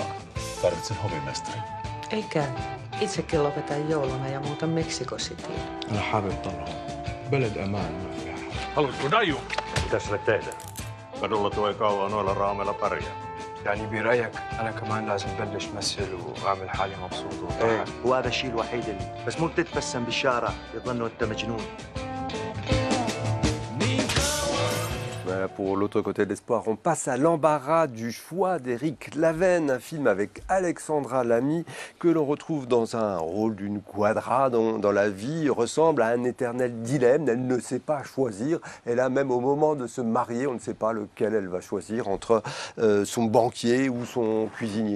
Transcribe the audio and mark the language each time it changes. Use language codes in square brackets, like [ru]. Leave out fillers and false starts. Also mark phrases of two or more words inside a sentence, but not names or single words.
[fi] Tarvitsen hovimestarin. Ei käy. Itsekin lopetan jouluna ja muutan Meksiko Cityin. [ar] أنا حابب طلعه. بلد أمان ما فيها حد. [fi] Haluatko daju? Mitä sille tehdään? Kadulla tuo ei kauan noilla raameilla pärjää. [ar] يعني برأيك أنا كمان لازم بلش مثل وأعمل حالي مبسوط وفرحان. وهذا الشيء الوحيد اللي بس مو تتبسم بالشارع يظنوا أنت مجنون. [fr] pour l'autre côté de l'espoir. On passe à l'embarras du choix d'Éric Laven, un film avec Alexandra Lamy que l'on retrouve dans un rôle d'une quadra dans la vie ressemble à un éternel dilemme. Elle ne sait pas choisir. Elle a même au moment de se marier, on ne sait pas lequel elle va choisir entre son banquier ou son cuisinier.